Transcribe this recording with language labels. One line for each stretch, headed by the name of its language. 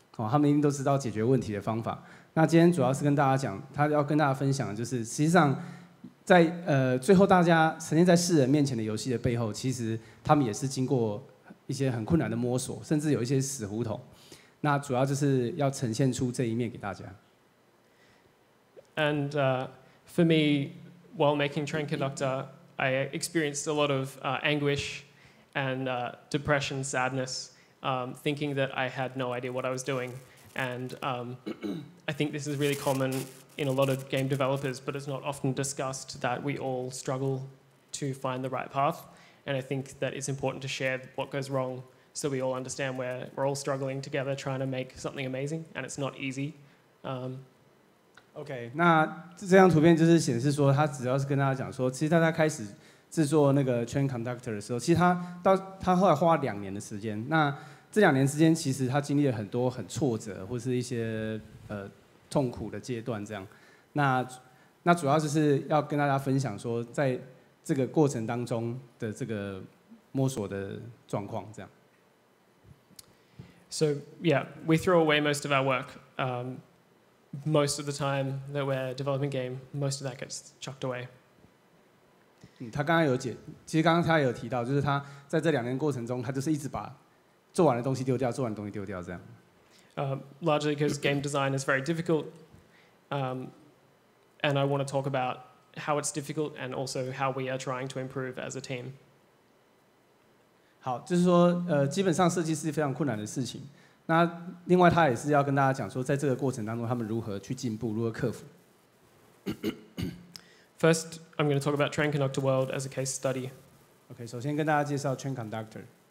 Chinese: 他们一定都知道解决问题的方法。那今天主要是跟大家讲，他要跟大家分享的就是，实际上在最后大家呈现在世人面前的游戏的背后，其实他们也是经过一些很困难的摸索，甚至有一些死胡同。那主要就是要呈现出这一面给大家。
English: And for me, while making Train Conductor, I experienced a lot of anguish and depression, sadness, thinking that I had no idea what I was doing. And I think this is really common in a lot of game developers, but it's not often discussed that we all struggle to find the right path. And I think that it's important to share what goes wrong, so we all understand we're all struggling together trying to make something amazing, and it's not easy.
Chinese: OK， 那这张图片就是显示说，他只要是跟大家讲说，其实大家开始制作那个 Train Conductor 的时候，其实他后来花了2年的时间。那这2年之间，其实他经历了很多很挫折或是一些痛苦的阶段这样。那主要就是要跟大家分享说，在这个过程当中的这个摸索的状况这样。
English: So yeah, we throw away most of our work. Most of the time that we're developing a game, most of that gets chucked away.
Chinese: 他刚刚有其实刚刚他有提到，就是他在这2年过程中，他就是一直把做完的东西丢掉，做完的东西丢掉这样。
English: Largely because game design is very difficult, and I want to talk about how it's difficult and also how we are trying to improve as a team.
Chinese: 好，就是说，基本上设计是非常困难的事情。那另外，他也是要跟大家讲说，在这个过程当中，他们如何去进步，如何克服。
English: First, I'm going to talk about Train Conductor World as a case study.
Chinese: OK， 首先跟大家介绍 Train Conductor。